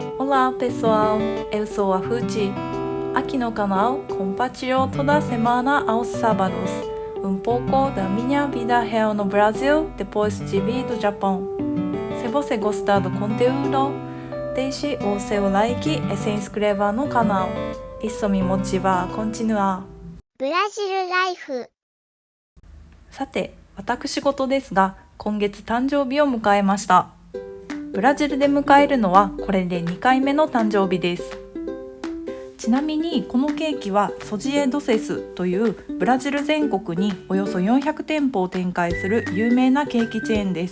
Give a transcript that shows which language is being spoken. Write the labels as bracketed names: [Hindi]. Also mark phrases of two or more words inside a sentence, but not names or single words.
[Portuguese] Olá pessoal, eu sou a Fuji. Aqui no canal compartilho toda semana aos sábados pouco da minha vida real no Brasil depois de vir do Japão. Se você gostar do conteúdo, deixe o seu like e se inscreva no canal. Isso me motiva a continuar. [Japanese] ブラジルライフ。さて、私事ですが、今月誕生日を迎えました。ブラジルで迎えるのはこれで2回目の誕生日です。ちなみにこのケーキはソジエドセスというブラジル全国におよそ400店舗を展開する有名なケーキチェーンです。